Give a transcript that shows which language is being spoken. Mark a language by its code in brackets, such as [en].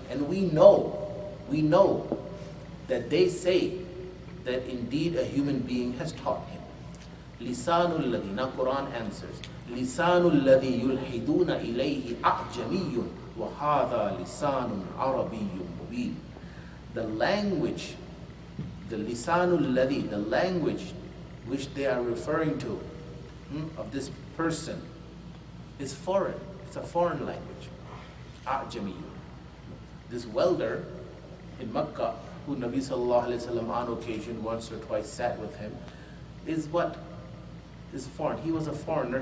[en] And we know that they say that indeed a human being has taught him. [ar] لِسَانُ الَّذِي, [en] now Quran answers, [ar] لِسَانُ الَّذِي يُلْحِدُونَ إِلَيْهِ أَعْجَمِيٌّ وَهَذَا لِسَانٌ عَرَبِيٌّ مُبِينٌ. [en] The language, the lisanul ladhi, the language which they are referring to of this person is foreign. It's a foreign language. A'jami. This welder in Makkah, who Nabi sallallahu alaihi wasallam on occasion once or twice sat with him, is what? Is foreign. He was a foreigner.